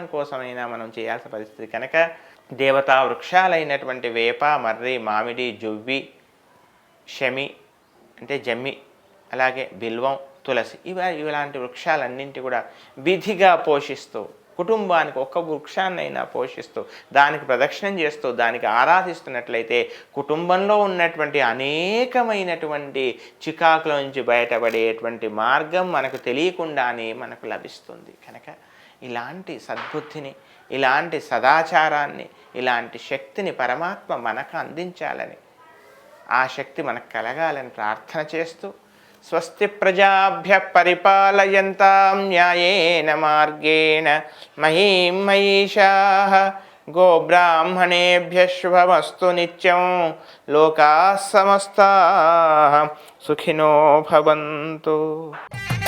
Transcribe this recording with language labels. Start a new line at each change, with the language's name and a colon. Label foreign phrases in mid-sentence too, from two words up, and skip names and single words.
Telugu: కోసమైనా మనం చేయాల్సిన పరిస్థితి కనుక దేవతా వృక్షాలైనటువంటి వేప, మర్రి, మామిడి, జువ్వి, శమి అంటే జమ్మి, అలాగే బిల్వం, తులసి ఇలాంటి వృక్షాలన్నింటి కూడా విధిగా పోషిస్తూ కుటుంబానికి ఒక్క వృక్షాన్నైనా పోషిస్తూ దానికి ప్రదక్షిణం చేస్తూ దానికి ఆరాధిస్తున్నట్లయితే కుటుంబంలో ఉన్నటువంటి అనేకమైనటువంటి చికాకుల నుంచి బయటపడేటువంటి మార్గం మనకు తెలియకుండానే మనకు లభిస్తుంది. కనుక ఇలాంటి సద్బుద్ధిని, ఇలాంటి సదాచారాన్ని, ఇలాంటి శక్తిని పరమాత్మ మనకు అందించాలని, ఆ శక్తి మనకు కలగాలని ప్రార్థన చేస్తూ
Sanskrit: స్వస్తి ప్రజాభ్య పరిపాలయంతాం న్యాయేన మార్గేణ మహీం మహిషాః గోబ్రాహ్మణేభ్యః శుభమస్తు నిత్యం లోకాః సమస్తాః సుఖినో భవంతు.